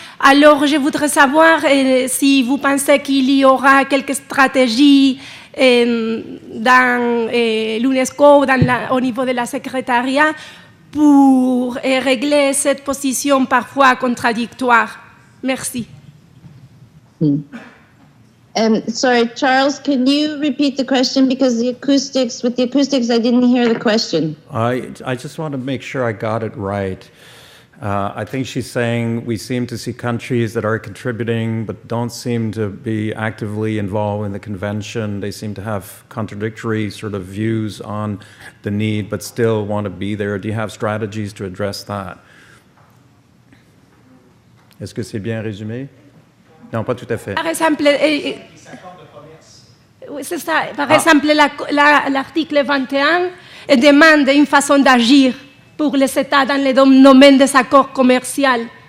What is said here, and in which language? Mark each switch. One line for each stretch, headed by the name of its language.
French: Alors, je voudrais savoir si vous pensez qu'il y aura quelques stratégies dans l'UNESCO, au niveau de la secrétariat, pour régler cette position parfois contradictoire. Merci.
English: Sorry, Charles, can you repeat the question? Because with the acoustics, I didn't hear the question. I just want to make sure I got it right. I think she's saying we seem to see countries that are contributing but don't seem to be actively involved in the convention. They seem to have contradictory sort of views on the need but still want to be there. Do you have strategies to address that?
French: Est-ce que c'est bien résumé? Non, pas tout à fait. Par exemple, c'est ça. Par exemple, l'article 21 demande une façon d'agir pour les États dans le domaine des accords commerciaux.